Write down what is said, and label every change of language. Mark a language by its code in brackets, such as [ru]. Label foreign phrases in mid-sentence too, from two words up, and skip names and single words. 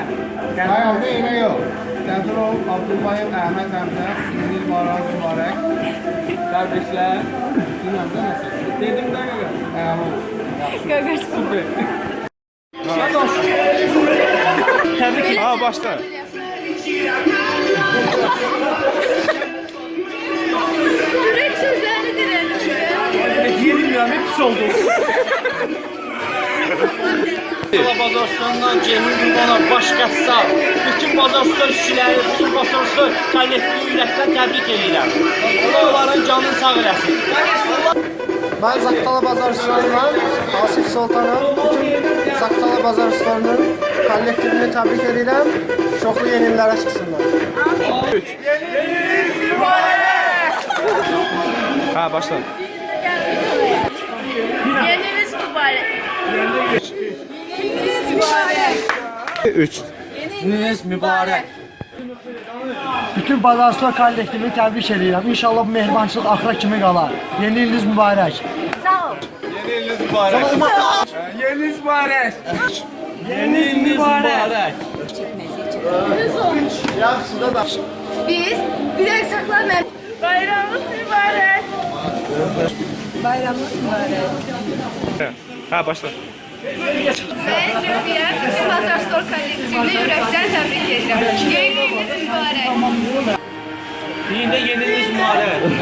[az] Bayramda elə yox. Qədirov Abdullayev Əhməd Həmzə. Yeni il bayramımız mübarək. Təbriklər. Bilməm də nəsə. Dedim də qaqa. Qaqa Super. [tr] Təbrik ederim. Ha başla. Yürek sözlerini dilerim. Bilmiyorum, hep pis oldu. [az] Bazarstandan Cemil Qurbanov başqası, bütün Bazarstan işçiləri, bütün Bazarstan kollektiv millətdən təbrik edirəm. Onların canını sağ eləsin. [tr] Ben Zaktala Bazarstan'dan Asif Sultan'ım. Bütün Zaktala Bazarstan'ın kollektivini tebrik ederim. Çoklu yenilere çıksınlar. Ha başla. Yeniniz mübarek. Yeniniz mübarek. 3. [az] Gününüz mübarək. [tr] Bütün Bazarstan kollektivini tebrik ederim. [az] İnşallah bu mehribançılıq axıra kimi qalar. [tr] Yeni iliniz mübarek. [az] Sağ ol. [tr] Yeniniz mübarek. [az] Yeniniz mübarək. Yeniniz mübarək. [tr] Biz bir eksaklar bayramımız mübarek. Bayramımız mübarek. Ha başla. Ben Zülfiye, bütün Bazarstan kollektivini yürekten tebrik ederim. Yeniniz mübarek. [az] Yine yeniniz mübarək.